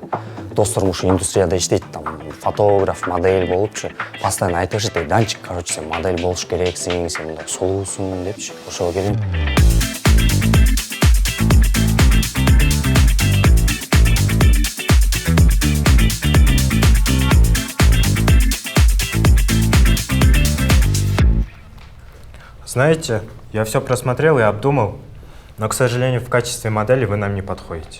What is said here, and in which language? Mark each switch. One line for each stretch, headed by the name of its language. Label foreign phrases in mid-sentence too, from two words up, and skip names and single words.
Kyrgyz: Досторум ушу индустрияда иштейт, там, фотограф, модель болупчу. Постоянно айтышат, Данчик, короче, сен модель болуш керексиң, сен мындай сулуусуң депчи. Ошого келем.
Russian: Знаете, я все просмотрел и обдумал, но, к сожалению, в качестве модели вы нам не подходите.